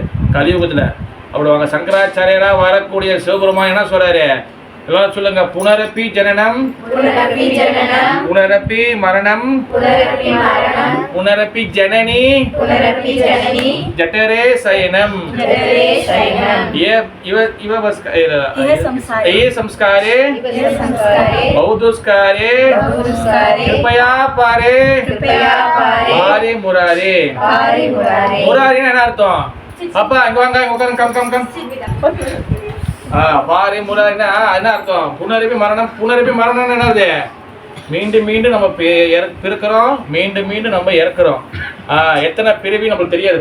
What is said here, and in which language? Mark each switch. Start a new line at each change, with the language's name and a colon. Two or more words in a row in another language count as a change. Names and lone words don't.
Tamil: கலியுகத்தில் அப்படி வாங்க சங்கராச்சாரியராக வரக்கூடிய சிவபெருமான் என்ன சொல்றாரு? எல்லாரும் சொல்லுங்க.
Sanskrit: पुनरपि जननं पुनरपि मरणं पुनरपि जननी जठरे शयनम्, ये संस्कारे बहुदुष्कारे कृपया पारे पारे मुरारे.
Tamil: முராரின்னு என்ன அர்த்தம்? அப்பா இங்க வாங்க, உட்காருங்க, கம் பாரி முராரின்னா என்ன அர்த்தம்?
Sanskrit: पुनरपि मरणं पुनरपि मरणं
Tamil: என்னது? மீண்டும் மீண்டும் நம்ம பிறக்கிறோம், மீண்டும் மீண்டும் நம்ம இறக்குறோம். எத்தனை பிறவி நம்மளுக்கு தெரியாது.